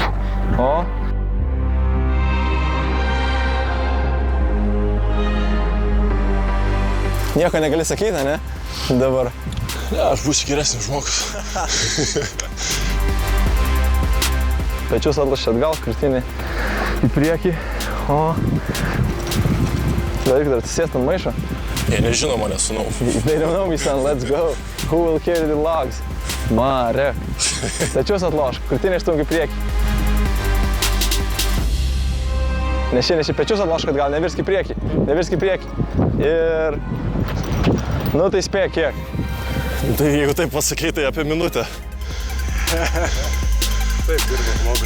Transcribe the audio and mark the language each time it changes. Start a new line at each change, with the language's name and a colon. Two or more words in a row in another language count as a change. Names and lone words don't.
Lithuanian: O. Nieko negali sakyti, ne? Dabar. Ne, aš būsiu geresnis žmogus. Pečius atlašė atgal, krūtinį į priekį. O. Daryk dar atsisėst ant maišo. Jie nežino mane, sūnau.
English: They don't know me, son, let's go. Who will carry the logs? Marek.
Lithuanian: Pečius atlošk, krūtinį išstumk į priekį. Neši pečius atlošk, kad gal nevirsk į priekį. Ir... Nu tai spėk kiek. Tai jeigu taip pasakei, tai apie minutę. Taip, dirba žmogus.